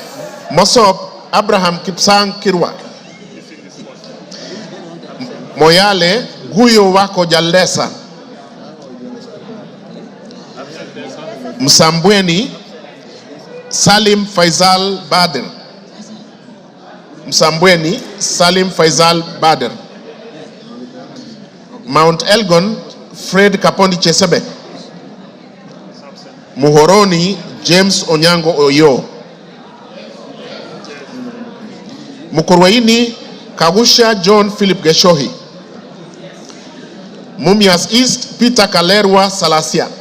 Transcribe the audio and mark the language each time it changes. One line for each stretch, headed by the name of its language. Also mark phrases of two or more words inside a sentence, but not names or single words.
English: Mosop Abraham Kipsang Kirwa. Moyale Guyo Wako Jalesa. Msambweni Salim Faisal Bader. Msambweni Salim Faisal Bader. Mount Elgon Fred Kapondi Chesebe. Muhoroni James Onyango Oyo. Mukurweini Kagusha John Philip Geshohi. Mumias East Peter Kalerwa Salasia.